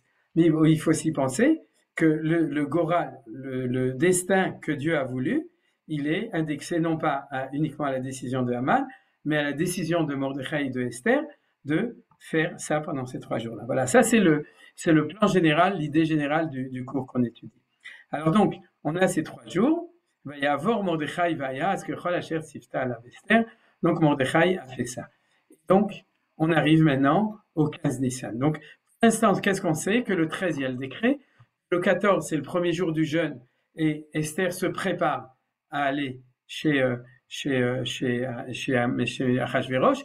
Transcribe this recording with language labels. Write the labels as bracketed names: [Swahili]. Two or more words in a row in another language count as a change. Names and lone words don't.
[French] Mais il faut aussi penser que le Goral, le destin que Dieu a voulu, il est indexé non pas uniquement à la décision de Haman, mais à la décision de Mordechai et de Esther de faire ça pendant ces 3 jours-là. Voilà, ça c'est le plan général, l'idée générale du cours qu'on étudie. Alors donc, on a ces 3 jours. [Hebrew] ויעבר מרדכי ויעש ככל אשר צותה עליו אסתר. [French] Donc Mordechai a fait ça. Donc, on arrive maintenant au 15 Nissan. Donc, pour l'instant, qu'est-ce qu'on sait? Que le 13, il y a le décret. Le 14, c'est le premier jour du jeûne. Et Esther se prépare à aller chez Achashverosh.